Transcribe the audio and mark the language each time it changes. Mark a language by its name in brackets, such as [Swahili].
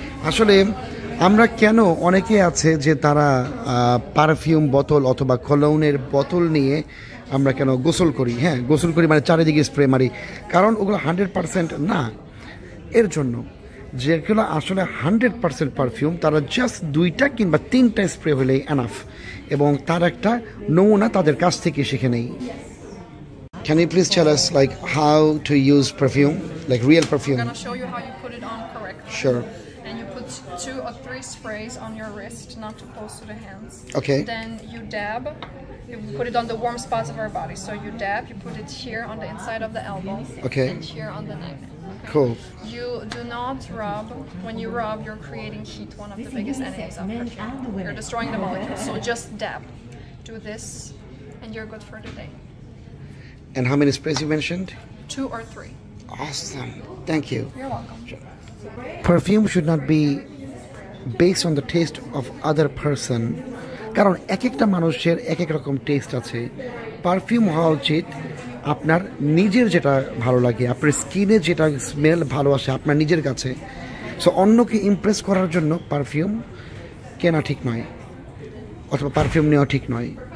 [Bangla] আসলে আমরা কেন, অনেকে আছে যে তারা পারফিউম বোতল অথবা কলোনের বোতল নিয়ে আমরা কেন গোসল করি, হ্যাঁ গোসল করি মানে চারিদিকে স্প্রে মারি, কারণ ওগুলো 100% না। এর জন্য যেগুলো আসলে 100% পারফিউম, তারা জাস্ট 2টা কিংবা 3টা স্প্রে হলেই এনাফ, এবং তার একটা নমুনা তাদের কাছ থেকে শিখে নেই। [English] Can you please tell us like how to use perfume, like real perfume? I'm going to show you how you put it on correctly. Sure. And you put 2 or 3 sprays on your wrist, not too close to the hands. Okay. Then you dab. You put it on the warm spots of our body. So you dab, you put it here on the inside of the elbow. Okay. And here on the neck. Okay. Cool. You do not rub. When you rub, you're creating heat, one of the biggest enemies of perfume. You're destroying the molecules. So just dab. Do this, and you're good for the day. And how many sprays you mentioned? 2 or 3. Awesome. Thank you. You're welcome. Perfume should not be based on the taste of other person. [Bangla] কারণ এক একটা মানুষের এক এক রকম test আছে। Perfume হওয়া উচিত আপনার নিজের যেটা ভালো লাগে, আপনার স্কিনে যেটা স্মেল ভালো আসে আপনার নিজের কাছে। সো অন্যকে ইমপ্রেস করার জন্য পারফিউম কেনা ঠিক নয়, অথবা পারফিউম নেওয়া ঠিক নয়।